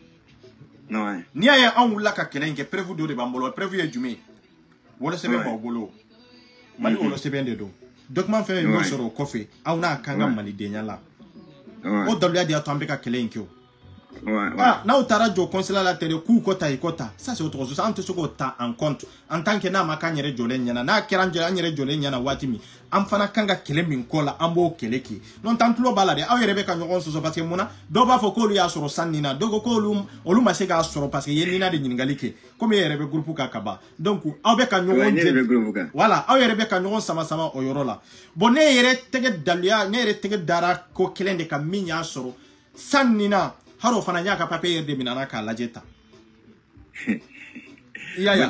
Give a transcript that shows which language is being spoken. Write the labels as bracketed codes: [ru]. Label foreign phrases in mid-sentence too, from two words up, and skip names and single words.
[bm] n'i y'a ye anw wulila ka kɛlɛ in kɛ prévu dɔ de b'an bolo prévu ye jumɛn ye wolosɛbɛn b'aw bolo mali wolosɛbɛn de don document fɛn fɛn y'o sɔrɔ o kɔfɛ aw n'a kan ka malidenya la o daluya de y'a to an bɛ ka kɛlɛ in kɛ o n'aw taara jɔ consulat la tɛrɛ k'u kɔ ta i kɔ ta [fr] ça c'est autre chose [bm] an tɛ se k'o ta [fr] en compte en tant que [bm] n'a ma k'an yɛrɛ jɔlen ɲɛna n'a kɛra an yɛrɛ jɔlen ɲɛna waati min an fana kan ka kɛlɛ min kɔ la an b'o kɛlɛ kɛ n'o tɛ an tulo b'a la dɛ aw yɛrɛ bɛ ka ɲɔgɔn sɔsɔ [fr] parce que [bm] mun na dɔw b'a fɔ k'olu y'a sɔrɔ san nin na dɔw ko k'olu ma se k'a sɔrɔ [fr] parce que [bm] ye nina de ɲininkali kɛ komi e yɛrɛ bɛ groupe kan ka ban donc aw bɛ ka ɲɔgɔn jɛ voilà aw yɛrɛ bɛ ka ɲɔgɔn sama sama o yɔrɔ la bon ne yɛrɛ tɛgɛ daluya ne yɛrɛ tɛgɛ dara ko kelen de kan min y'a sɔrɔ san nin na haro fana y'a ka papier yɛrɛ de minana k'a lajɛ ta ya